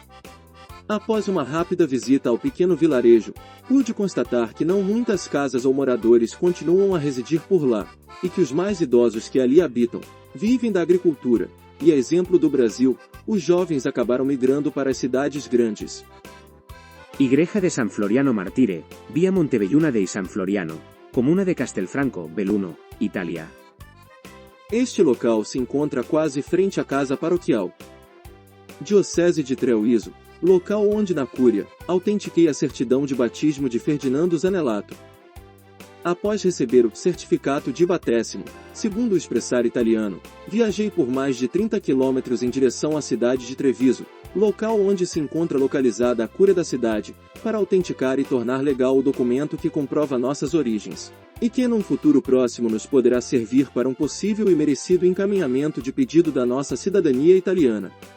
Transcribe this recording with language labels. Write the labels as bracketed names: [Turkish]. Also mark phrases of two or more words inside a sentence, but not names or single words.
[Portuguese] Após uma rápida visita ao pequeno vilarejo, pude constatar que não muitas casas ou moradores continuam a residir por lá, e que os mais idosos que ali habitam, vivem da agricultura, e a exemplo do Brasil, os jovens acabaram migrando para as cidades grandes. Igreja de San Floriano Martire, via Montebelluna dei San Floriano, comuna de Castelfranco, Belluno, Italia. Este local se encontra quase frente à casa paroquial. Diocese de Treviso, local onde na cúria, autentiquei a certidão de batismo de Ferdinando Zanelato. Após receber o certificado de batéssimo, segundo o expressar italiano, viajei por mais de 30 quilômetros em direção à cidade de Treviso, local onde se encontra localizada a cúria da cidade, para autenticar e tornar legal o documento que comprova nossas origens, e que num futuro próximo nos poderá servir para um possível e merecido encaminhamento de pedido da nossa cidadania italiana.